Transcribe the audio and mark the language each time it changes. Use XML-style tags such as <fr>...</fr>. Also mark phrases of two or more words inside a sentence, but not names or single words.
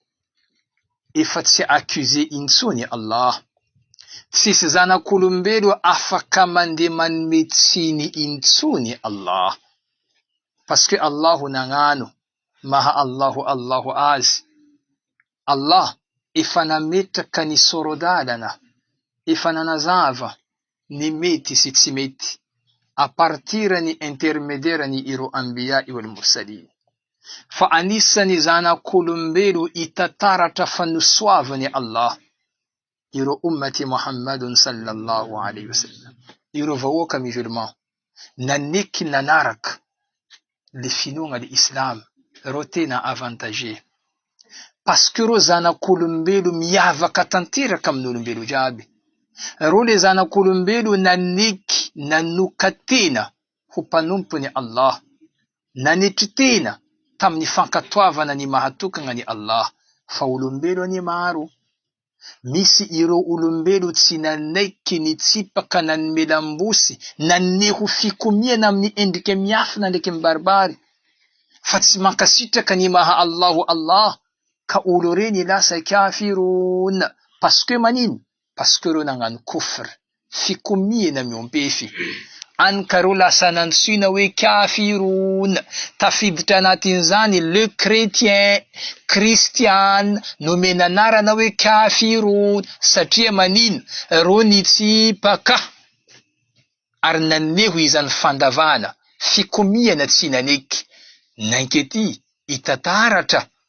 <mg>efa tsy accusé intsony Allah tsisy zanak'olombelo afaka mandeha manome tsiny intsony Allah</mg> <fr>parce que</fr> <mg>Allahu nagnano maha Allahu azy Allah efa nametraka ny sorodalana efa nanazava ny mety sy tsy mety</mg> <fr>a partir</fr> <mg>ny intermédiaire ny ireo anbiya</mg> <ar>wal mursalin</ar> <mg>fa anisany zanak'olombelo itataratra fanosoavany Allah ireo</mg> <ar>ummati Muhammadun sallallahu alayhi wasallam</ar> <mg>ireo vahoaka musulman naneky nanaraka le finoana l'islam reo tena avantagé</mg> <fr>parce que</fr> <mg>reo zanak'olombelo miavaka tanteraka amin'olombelo jiaby reo le zanak'olombelo naneky nanoka tena ho mpanompony Allah nanetry tena tamin'ny fankatoavana ny mahatokana ny Allah fa olombelo any maro misy ireo olombelo tsy nanaiky nitsipaka nanome lambosy naneho fikomiana amin'ny endrika miafina ndraiky mibaribary fa tsy mankasitraka ny maha Allah ka olo reny lasa kafirun</mg> <fr>parce que</fr> <mg>manino</mg> <fr>parce que</fr> <mg>reo nagnano kufr fikomiana miompefy ankareo lasa nantsina hoe kafirun tafiditra anatin'izany le chrétien christian nomena anarana hoe kafirun satria manino reo nitsipaka ary naneho izany fandavana fikomiana tsy naneky nankety itataratra</mg>